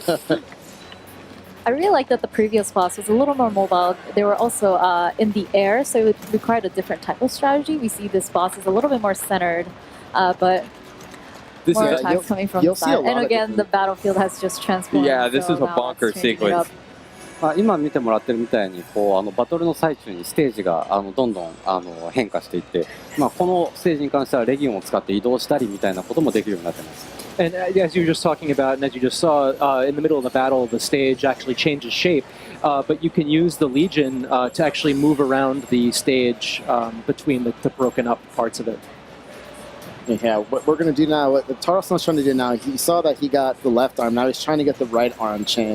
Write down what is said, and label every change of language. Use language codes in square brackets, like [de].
[en] I really like that the previous boss was a little more mobile. They were also in the air, so it required a different type of strategy. We see this boss is a little bit more centered, but more attacks coming from the side. And again, the battlefield has just transformed. Yeah, this is a bonker sequence. [ja] 今見てもらってるみたいにバトルの最中にステージがどんどん変化していって、このステージに関してはレギオンを使って移動したりみたいなこともできるようになってます。 [en] And as you were just talking about, and as you just saw, in the middle of the battle, the stage actually changes shape. But you can use the Legion to actually move around the stage between the broken up parts of it. Yeah, what we're going to do now, what Taros-san's trying to do now, he saw that he got the left arm. Now he's trying to get the right arm chain.